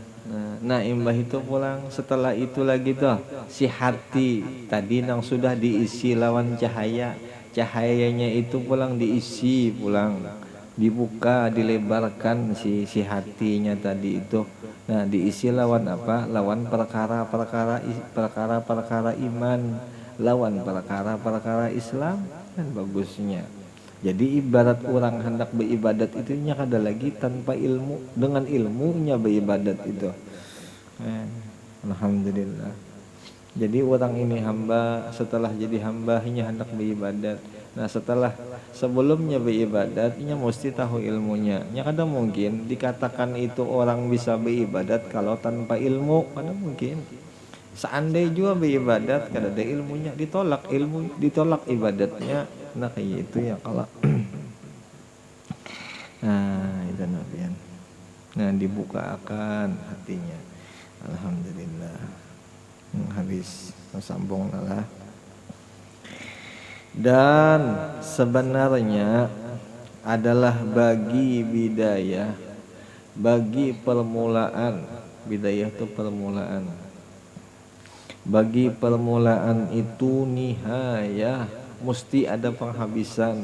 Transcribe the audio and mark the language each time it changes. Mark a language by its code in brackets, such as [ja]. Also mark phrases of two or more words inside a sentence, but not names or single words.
[bjn] Nah imbah itu pulang setelah itu lagi tuh si hati tadi yang sudah diisi lawan cahayanya itu pulang diisi, pulang dibuka, dilebarkan si hatinya tadi itu. Nah diisi lawan apa? Lawan perkara-perkara iman, lawan perkara-perkara Islam. Kan bagusnya. Jadi ibarat orang hendak beribadat itu nya kada lagi tanpa ilmu, dengan ilmunya beribadat itu. Alhamdulillah. Jadi orang ini hamba, setelah jadi hamba nya hendak beribadat. Nah sebelumnya beribadat nya mesti tahu ilmunya. Nya kada mungkin dikatakan itu orang bisa beribadat kalau tanpa ilmu, kada mungkin. Seandainya juga beribadat kada ada ilmunya, ditolak ibadatnya. Nah kayak itu ya kalau nah itu nafian. Nah dibukakan hatinya. Alhamdulillah. Habis sambung lah. [id] Dan sebenarnya adalah bagi bidayah, bagi permulaan, bidayah itu permulaan, bagi permulaan itu nihayah, mesti ada penghabisan.